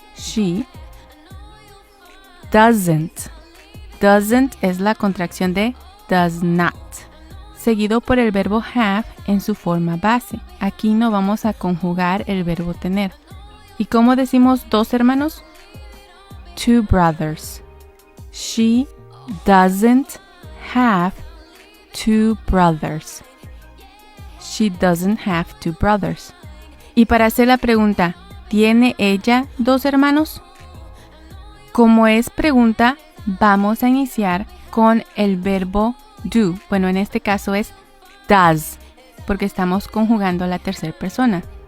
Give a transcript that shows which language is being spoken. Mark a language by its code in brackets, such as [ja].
[en] She doesn't. [es] Doesn't es la contracción de does not, seguido por el verbo have en su forma base. Aquí no vamos a conjugar el verbo tener. ¿Y cómo decimos 2 hermanos? [en] 2 brothers. She doesn't have 2 brothers. She doesn't have 2 brothers. [es] Y para hacer la pregunta, ¿tiene ella 2 hermanos? Como es pregunta, vamos a iniciar con el verbo do. Bueno, en este caso es does, porque estamos conjugando la tercera persona.